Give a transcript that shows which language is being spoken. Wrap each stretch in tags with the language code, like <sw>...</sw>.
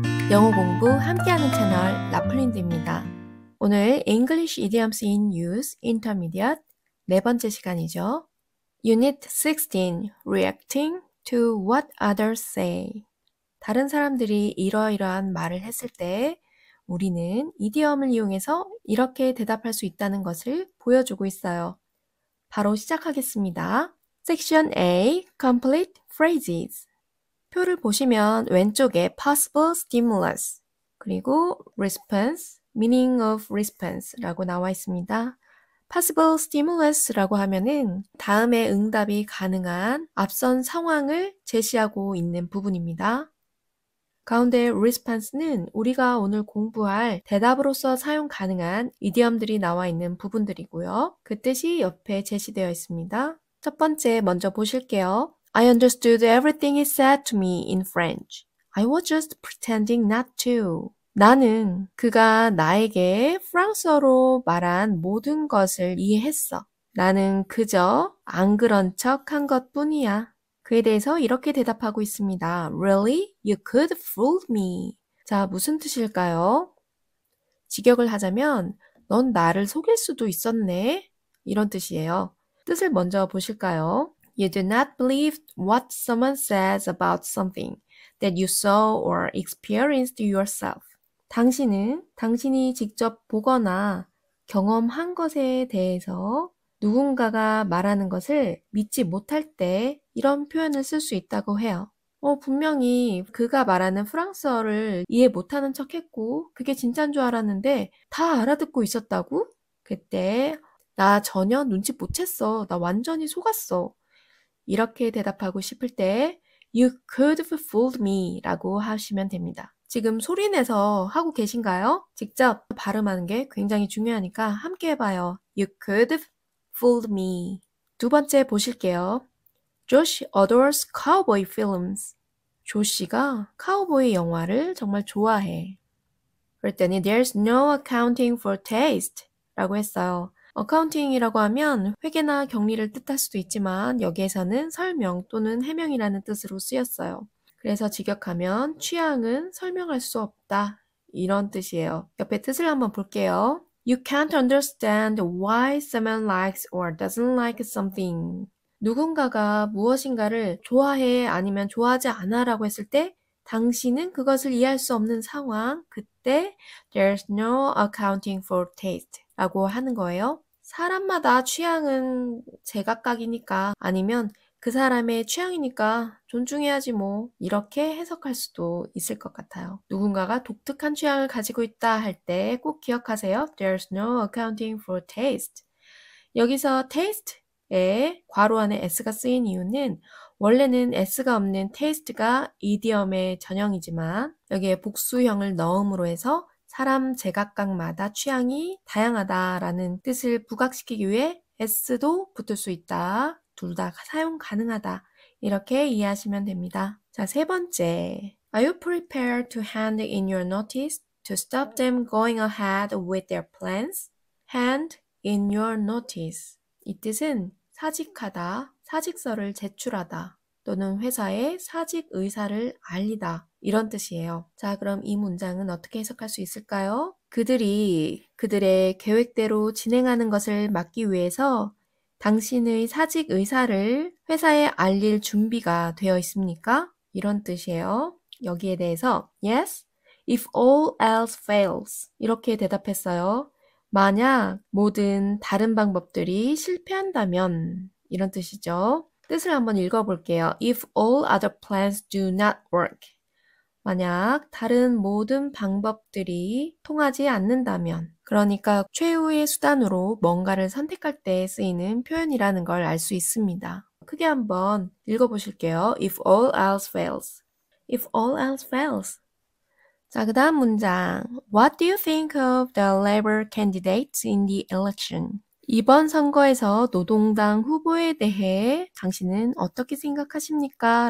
<ko>영어 공부 함께하는 채널 라플린드입니다. 오늘</ko> <en>English Idioms in Use Intermediate</en> <ko>네 번째 시간이죠.</ko> <en>Unit 16 Reacting to what others say.</en> <ko>다른 사람들이 이러이러한 말을 했을 때 우리는 이디엄을 이용해서 이렇게 대답할 수 있다는 것을 보여주고 있어요. 바로 시작하겠습니다.</ko> <en>Section A Complete Phrases.</en> <ko>표를 보시면 왼쪽에 possible stimulus 그리고 response, meaning of response라고 나와 있습니다. possible stimulus라고 하면은 다음에 응답이 가능한 앞선 상황을 제시하고 있는 부분입니다. 가운데 response는 우리가 오늘 공부할 대답으로서 사용 가능한 이디엄들이 나와 있는 부분들이고요. 그 뜻이 옆에 제시되어 있습니다. 첫 번째 먼저 보실게요.</ko> <en>I understood everything he said to me in French. I was just pretending not to.</en> <ko>나는 그가 나에게 프랑스어로 말한 모든 것을 이해했어. 나는 그저 안 그런 척 한 것뿐이야. 그에 대해서 이렇게 대답하고 있습니다.</ko> <en>Really? You could fool me.</en> <ko>자, 무슨 뜻일까요? 직역을 하자면 넌 나를 속일 수도 있었네. 이런 뜻이에요. 뜻을 먼저 보실까요?</ko> <en>You do not believe what someone says about something that you saw or experienced yourself.</en> <ko>당신은 당신이 직접 보거나 경험한 것에 대해서 누군가가 말하는 것을 믿지 못할 때 이런 표현을 쓸 수 있다고 해요. 분명히 그가 말하는 프랑스어를 이해 못하는 척 했고 그게 진짜인 줄 알았는데 다 알아듣고 있었다고? 그때 나 전혀 눈치 못 챘어. 나 완전히 속았어. 이렇게 대답하고 싶을 때</ko> <en>You could have fooled me</en> <ko>라고 하시면 됩니다. 지금 소리내서 하고 계신가요? 직접 발음하는 게 굉장히 중요하니까 함께 해봐요.</ko> <en>You could have fooled me.</en> <ko>두 번째 보실게요.</ko> <en>Josh adores cowboy films.</en> <ko>조시가 카우보이 영화를 정말 좋아해. 그랬더니</ko> <en>There's no accounting for taste</en> <ko>라고 했어요. accounting이라고 하면 회계나 격리를 뜻할 수도 있지만 여기에서는 설명 또는 해명이라는 뜻으로 쓰였어요. 그래서 직역하면 취향은 설명할 수 없다. 이런 뜻이에요. 옆에 뜻을 한번 볼게요.</ko> <en>You can't understand why someone likes or doesn't like something.</en> <ko>누군가가 무엇인가를 좋아해 아니면 좋아하지 않아 라고 했을 때 당신은 그것을 이해할 수 없는 상황, 그때</ko> <en>There's no accounting for taste</en> <ko>라고 하는 거예요. 사람마다 취향은 제각각이니까 아니면 그 사람의 취향이니까 존중해야지 뭐 이렇게 해석할 수도 있을 것 같아요. 누군가가 독특한 취향을 가지고 있다 할 때 꼭 기억하세요.</ko> <en>There's no accounting for taste.</en> <ko>여기서 taste에 괄호 안에 s가 쓰인 이유는 원래는 s가 없는 taste가 이디엄의 전형이지만 여기에 복수형을 넣음으로 해서 사람 제각각마다 취향이 다양하다라는 뜻을 부각시키기 위해 s도 붙을 수 있다. 둘 다 사용 가능하다. 이렇게 이해하시면 됩니다. 자, 세 번째.</ko> <en>Are you prepared to hand in your notice to stop them going ahead with their plans? Hand in your notice.</en> <ko>이 뜻은 사직하다, 사직서를 제출하다 또는 회사에 사직 의사를 알리다 이런 뜻이에요. 자, 그럼 이 문장은 어떻게 해석할 수 있을까요? 그들이 그들의 계획대로 진행하는 것을 막기 위해서 당신의 사직 의사를 회사에 알릴 준비가 되어 있습니까? 이런 뜻이에요. 여기에 대해서</ko> <en>Yes, if all else fails</en> <ko>이렇게 대답했어요. 만약 모든 다른 방법들이 실패한다면 이런 뜻이죠. 뜻을 한번 읽어볼게요.</ko> <en>If all other plans do not work.</en> <ko>만약 다른 모든 방법들이 통하지 않는다면 그러니까 최후의 수단으로 뭔가를 선택할 때 쓰이는 표현이라는 걸 알 수 있습니다. 크게 한번 읽어보실게요.</ko> <en>If all else fails. If all else fails.</en> <ko>자, 그 다음 문장.</ko> <en>What do you think of the Labour candidates in the election?</en> <ko>이번 선거에서 노동당 후보에 대해 당신은 어떻게 생각하십니까?</ko>